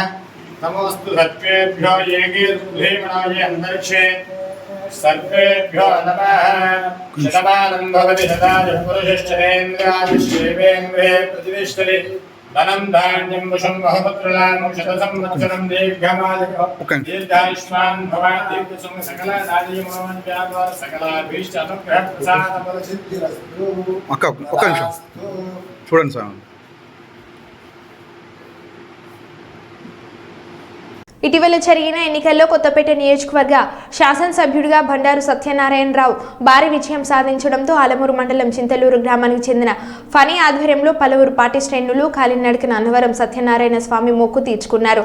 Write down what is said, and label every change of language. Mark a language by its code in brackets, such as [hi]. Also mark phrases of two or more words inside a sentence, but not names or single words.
[sa] नमोऽस्तु सर्वेभ्यो येके धीमनाये अन्तरिक्षे सर्वेभ्यो नमः शतमानं भवति शताय पुरुषश्चरेन्द्रायुष्येवेन्द्रे प्रतिष्ठति धनं धान्यं वशं बहुपुत्रलाभं शतसंवत्सरं दीर्घमायुः दीर्घायुष्मान् भवान् दीर्घसुं सकलदायमनोज्ञाद्वारा सकलाभीष्ट अनुग्रहप्रसादफलसिद्धिरस्तु. [te] ఒక్క నిమిషం చూడండి సార్. ఇటీవల జరిగిన ఎన్నికల్లో కొత్తపేట నియోజకవర్గ శాసనసభ్యుడిగా బండారు సత్యనారాయణరావు భారీ విజయం సాధించడంతో ఆలమూరు మండలం చింతలూరు గ్రామానికి చెందిన ఫనీ ఆధ్వర్యంలో పలువురు పార్టీ శ్రేణులు కాలినడకన అన్నవరం సత్యనారాయణ స్వామి మొక్కు తీర్చుకున్నారు.